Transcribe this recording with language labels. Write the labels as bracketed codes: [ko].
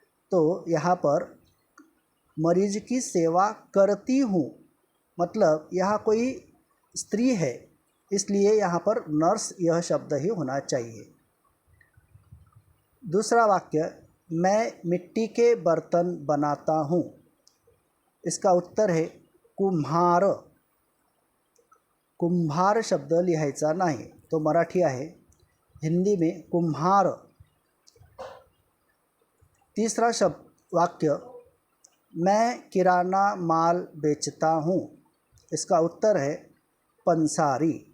[hi] तो यहाँ पर मरीज की सेवा करती हूँ मतलब यहाँ कोई स्त्री है, इसलिए यहाँ पर नर्स यह शब्द ही होना चाहिए। दूसरा वाक्य मैं मिट्टी के बर्तन बनाता हूँ। इसका उत्तर है कुम्हार। [mr] कुंभार शब्द लिहायचा नाही, तो मराठी आहे, [hi] हिंदी में कुम्हार। तीसरा शब्द वाक्य मैं किराना माल बेचता हूँ। इसका उत्तर है पंसारी।